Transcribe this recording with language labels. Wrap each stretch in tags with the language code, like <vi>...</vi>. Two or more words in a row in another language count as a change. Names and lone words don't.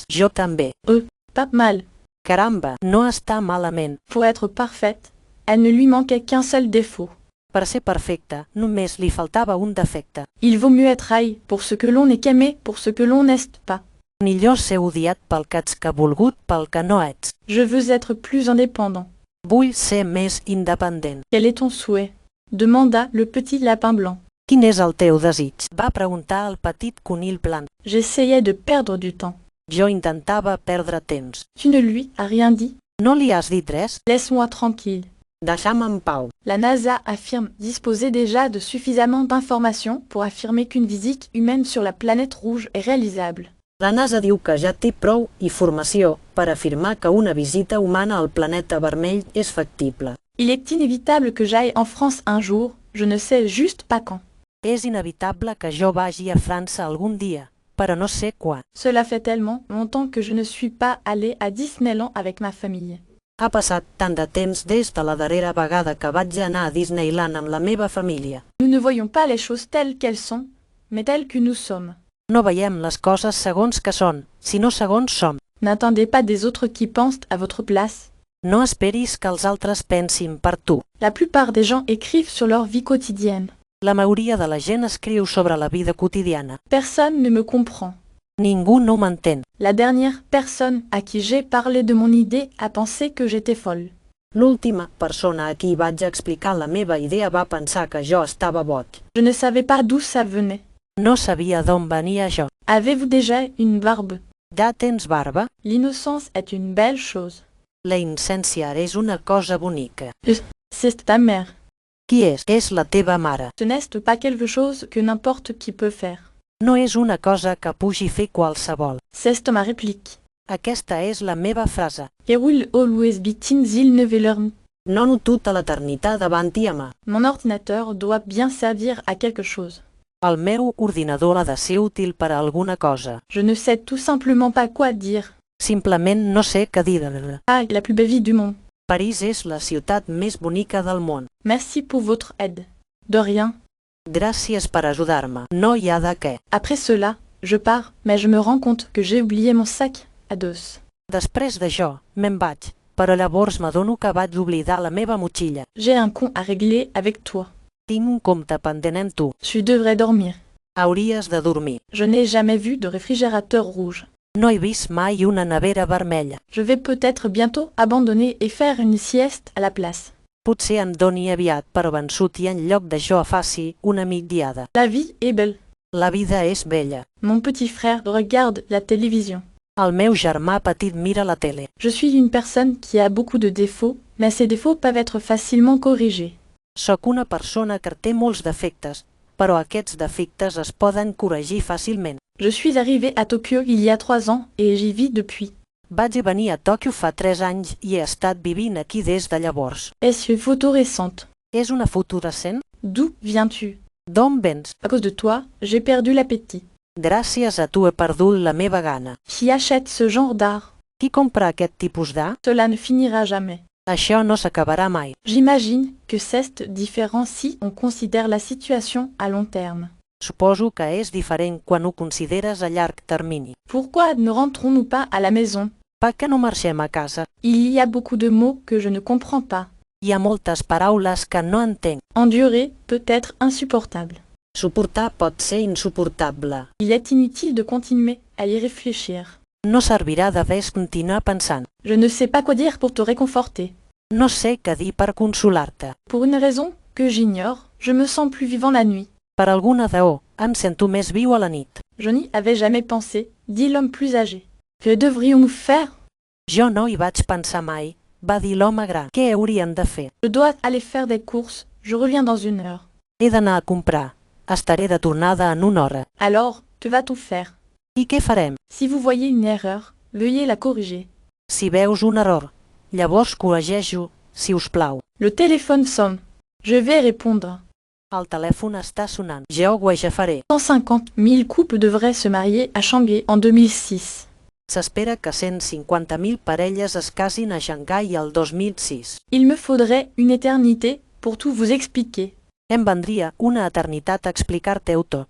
<ca>Jo també.</ca> <fr>Pas mal.</fr> <ca>Caramba, no està malament.</ca> <fr>Pour être parfaite, elle ne lui manquait qu'un seul défaut.</fr> <ca>Per ser perfecta, només li faltava un defecte.</ca> <fr>Il vaut mieux être haï pour ce que l'on n'est qu'aimé pour ce que l'on n'est pas.</fr> <ca>Millor ser odiat pel que ets que volgut pel que no ets.</ca> <fr>Je veux être plus indépendant.</fr> <ca>Vull ser més independent.</ca> <fr>Quel est ton souhait? Demanda le petit lapin blanc.</fr> <ca>Quin és el teu desig? Va preguntar el petit conill blanc.</ca> <fr>J'essayais de perdre du temps.</fr> <ca>Jo intentava perdre temps.</ca> <fr>Tu ne lui as rien dit?</fr> <ca>No li has dit res?</ca> <fr>Laisse-moi tranquille.</fr> <ca>Deixa'm en pau.</ca> <fr>La NASA affirme disposer déjà de suffisamment d'informations pour affirmer qu'une visite humaine sur la planète rouge est réalisable.</fr> <ca>La NASA diu que ja té prou informació per afirmar que una visita humana al planeta vermell és factible.</ca> <fr>Il est inévitable que j'aille en France un jour, je ne sais juste pas quand.</fr> <ca>És inevitable que jo vagi a França algun dia, però no sé quan.</ca> <fr>Cela fait tellement longtemps que je ne suis pas allée à Disneyland avec ma famille.</fr> <ca>Ha passat tant de temps des de la darrera vegada que vaig anar a Disneyland amb la meva família.</ca> <fr>Nous ne voyons pas les choses telles qu'elles sont, mais telles que nous sommes.</fr> <ca>No veiem les coses segons que són, sinó segons som.</ca> <fr>N'attendez pas des autres qui pensent à votre place.</fr> <ca>No esperis que els altres pensin per tu.</ca> <fr>La plupart des gens écrivent sur leur vie quotidienne.</fr> <ca>La majoria de la gent escriu sobre la vida quotidiana.</ca> <fr>Personne ne me comprend.</fr> <ca>Ningú no m'entén.</ca> <fr>La dernière personne à qui j'ai parlé de mon idée a pensé que j'étais folle.</fr> <ca>L'última persona a qui vaig explicar la meva idea va pensar que jo estava boig.</ca> <fr>Je ne savais pas d'où ça venait.</fr> <ca>No sabia d'on venia això.</ca> <fr>Avez-vous déjà une barbe?</fr> <ca>Ja tens barba?</ca> <fr>L'innocence est une belle chose.</fr> <ca>La innocència és una cosa bonica.</ca> <fr>C'est ta mère.</fr> <ca>Qui és? És la teva mare.</ca> <fr>Ce n'est pas quelque chose que n'importe qui peut faire.</fr> <ca>No és una cosa que pugui fer qualsevol.</ca> <fr>C'est ma réplique.</fr> <ca>Aquesta és la meva frase. You will always be il ne veut learn. Nono tota l'eternitat davant-hi a mà.</ca> <fr>Mon ordinateur doit bien servir à quelque chose.</fr> <ca>El meu ordinador ha de ser útil per a alguna cosa.</ca> <fr>Je ne sais tout simplement pas quoi dire.</fr> <ca>Simplement no sé què dir.</ca> <fr>Ah, la plus belle ville du monde.</fr> <ca>París és la ciutat més bonica del món.</ca> <fr>Merci pour votre aide. De rien.</fr> <ca>Gràcies per ajudar-me. No hi ha de què.</ca> <fr>Après cela, je pars, mais je me rends compte que j'ai oublié mon sac à dos.</fr> <ca>Després d'això, me'n vaig, però llavors m'adono que vaig oblidar la meva motxilla.</ca> <fr>J'ai un compte à régler avec toi.</fr> <ca>Tinc un compte pendent amb tu.</ca> <fr>Tu devrais dormir.</fr> <ca>Hauries de dormir.</ca> <fr>Je n'ai jamais vu de réfrigérateur rouge.</fr> <ca>No he vist mai una nevera vermella.</ca> <fr>Je vais peut-être bientôt abandonner et faire une sieste à la place.</fr> <ca>Potser em doni aviat per vençut i en lloc d'això faci una migdiada.</ca> <fr>La vie est belle.</fr> <ca>La vida és bella.</ca> <fr>Mon petit frère regarde la télévision.</fr> <ca>El meu germà petit mira la tele.</ca> <fr>Je suis une personne qui a beaucoup de défauts, mais ces défauts peuvent être facilement corrigés.</fr> <ca>Soc una persona que té molts defectes, però aquests defectes es poden corregir fàcilment.</ca> <fr>Je suis arrivée à Tokyo il y a 3 ans et j'y vis depuis.</fr> <ca>Vaig venir a Tòquio fa 3 anys i he estat vivint aquí des de llavors.</ca> <fr>Est-ce une photo récente?</fr> <ca>És una foto recent?</ca> <fr>D'où viens-tu?</fr> <ca>D'on vens?</ca> <fr>À cause de toi, j'ai perdu l'appétit.</fr> <ca>Gràcies a tu he perdut la meva gana.</ca> <fr>Qui achète ce genre d'art?</fr> <ca>Qui compra aquest tipus d'art?</ca> <fr>Cela ne finira jamais.</fr> <ca>Això no s'acabarà mai.</ca> <fr>J'imagine que c'est différent si on considère la situation à long terme.</fr> <ca>Suposo que és diferent quan ho consideres a llarg termini.</ca> <fr>Pourquoi ne rentrons-nous pas à la maison?</fr> <ca>Per què no marxem a casa?</ca> <fr>Il y a beaucoup de mots que je ne comprends pas.</fr> <ca>Hi ha moltes paraules que no entenc.</ca> <fr>Endurer peut être insupportable.</fr> <ca>Suportar pot ser insuportable.</ca> <fr>Il est inutile de continuer à y réfléchir.</fr> <ca>No servirà de res continuar pensant.</ca> <fr>Je ne sais pas quoi dire pour te réconforter.</fr> <ca>No sé què dir per consolar-te.</ca> <fr>Pour une raison que j'ignore, je me sens plus vivant la nuit.</fr> <ca>Per alguna raó, em sento més viu a la nit.</ca> <fr>Je n'y avais jamais pensé, dit l'homme plus âgé. Que devrions-nous faire?</fr> <ca>Jo no hi vaig pensar mai, va dir l'home gran. Què hauríem de fer?</ca> <fr>Je dois aller faire des courses, je reviens dans 1 heure.</fr> <ca>He d'anar a comprar. Estaré de tornada en 1 hora.</ca> <fr>Alors, que va-t-on faire?</fr> <ca>I què farem?</ca> <fr>Si vous voyez une erreur, veuillez la corriger.</fr> <ca>Si veus un error, llavors corregeix-ho, si us plau.</ca> <fr>Le téléphone sonne. Je vais répondre.</fr> <ca>El telèfon està sonant. Jo ho agafaré.</ca> <fr>150 000 couples devraient se marier à Shanghai en 2006.</fr> <ca>S'espera que 150.000 parelles es casin a Xangai el 2006.</ca> <fr>Il me faudrait une éternité pour tout vous expliquer.</fr> <ca>Em vendria una eternitat a explicar-te-ho tot.</ca>